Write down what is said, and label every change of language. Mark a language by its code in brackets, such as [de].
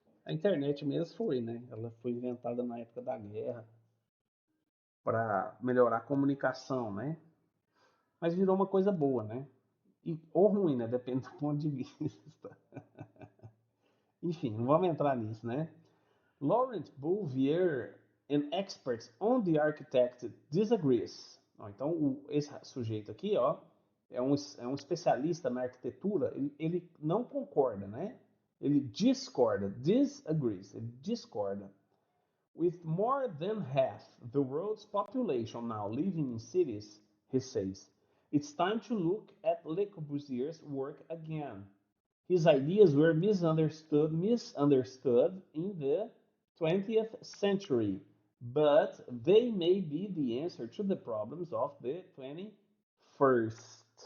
[pt] A internet mesmo foi, né? Ela foi inventada na época da guerra para melhorar a comunicação, né? Mas virou uma coisa boa, né? Ou ruim, né? Depende do ponto de vista. Enfim, não vamos entrar nisso, né? [en] Laurent Bouvier, an expert on the architect, disagrees. [pt] Então, esse sujeito aqui, ó, é um especialista na arquitetura, ele não concorda, né? Ele discorda, disagrees, ele discorda. [en] With more than half the world's population now living in cities, he says, it's time to look at Le Corbusier's work again. His ideas were misunderstood in the 20th century, but they may be the answer to the problems of the 21st.